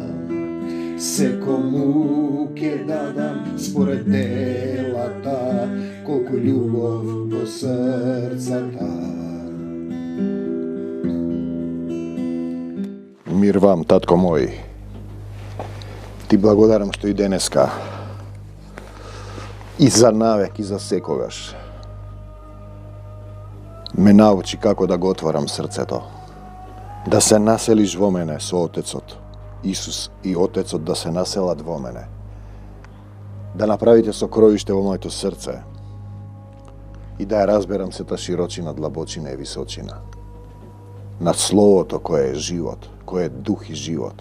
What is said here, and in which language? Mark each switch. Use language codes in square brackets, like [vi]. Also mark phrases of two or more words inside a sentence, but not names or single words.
[mk] Се муке дадам според делата, колку љубов во срцата. Мир вам, татко мој. Ti благодарам што и денеска и за навек и за секогаш ме научи како да го отварам срцето, да се населиш во мене со Отецот, Исус и Отецот да се населат во мене, да направите сокровиште во моето срце и да ја разберам сета широчина, длабочина и височина над Словото кое е живот, кое е дух и живот.